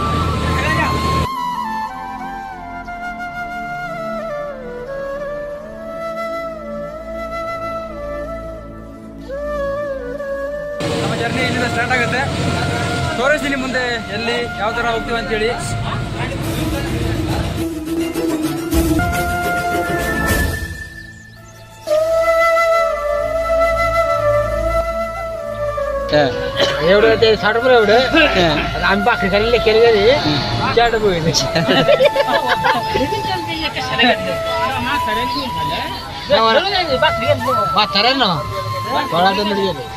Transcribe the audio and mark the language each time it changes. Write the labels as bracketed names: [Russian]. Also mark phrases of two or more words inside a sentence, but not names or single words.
[Kannada] ನಮ್ಮ ಜರ್ನಿ ಇಲ್ಲಿಂದ ಸ್ಟಾರ್ಟ್ ಆಗುತ್ತೆ. ತೋರಿಸ್ತೀನಿ ಮುಂದೆ ಎಲ್ಲಿ ಯಾವ ಥರ ಹೋಗ್ತೀವಿ ಅಂತೇಳಿ. [Marathi] एवढं साठ रुपये एवढं आम्ही भाकरी खाल्लेले केले चार डबे म्हाताऱ्यांना थोडा गेले.